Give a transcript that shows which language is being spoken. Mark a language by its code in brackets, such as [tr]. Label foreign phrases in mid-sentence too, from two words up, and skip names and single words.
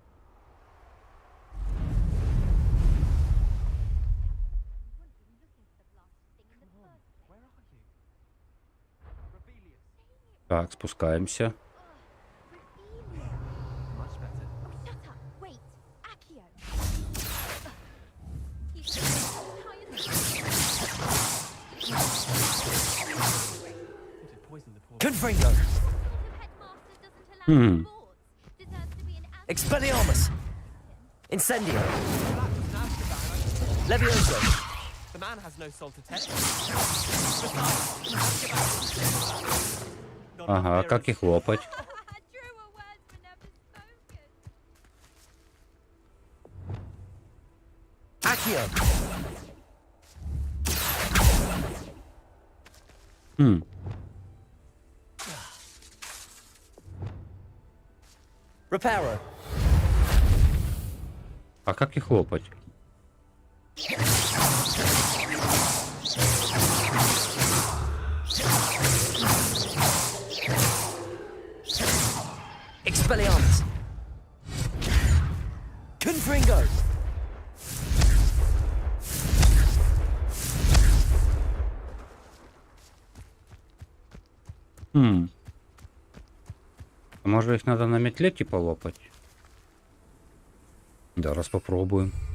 [ru] Так, спускаемся. Confringo! Expelliarmus! Incendio! Levioso! [en] The man has no soul to test. [ru] Ага, как их лопать? Accio! Reparo! А как их лопать? Expelliarmus! Confringo! А может их надо на метле типа лопать? Да, раз попробуем.